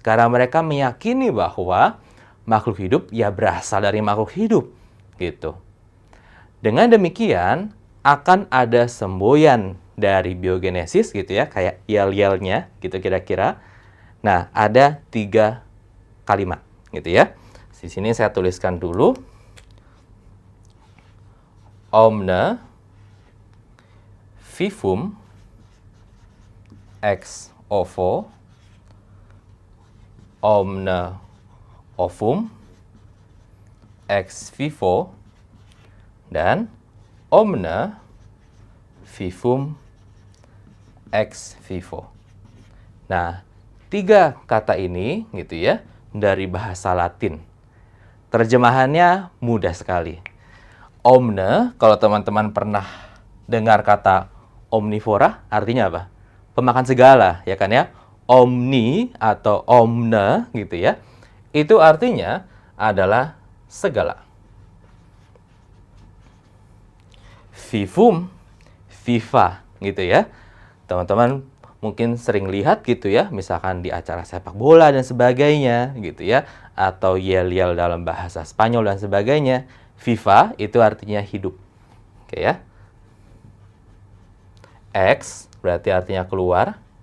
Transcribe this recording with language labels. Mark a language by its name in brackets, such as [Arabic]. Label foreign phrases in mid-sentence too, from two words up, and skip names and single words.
[Indonesian] Karena mereka meyakini bahwa makhluk hidup ya berasal dari makhluk hidup gitu. Dengan demikian akan ada semboyan dari biogenesis gitu ya, kayak yel-yelnya gitu kira-kira. Nah, ada 3 kalimat gitu ya. Di sini saya tuliskan dulu. [Latin] Omne vivum ex ovo, omne ovum ex vivo, dan omne vivum ex vivo. [Indonesian] Nah, 3 kata ini gitu ya dari bahasa Latin. Terjemahannya mudah sekali. Omne, kalau teman-teman pernah dengar kata omnivora, artinya apa? Pemakan segala, ya kan ya? Omni atau omne gitu ya. Itu artinya adalah segala. [Latin] Vivum, viva [Indonesian] gitu ya. Teman-teman mungkin sering lihat gitu ya, misalkan di acara sepak bola dan sebagainya gitu ya, atau yel-yel dalam bahasa Spanyol dan sebagainya. Viva itu artinya hidup. Oke ya. Ex berarti artinya keluar.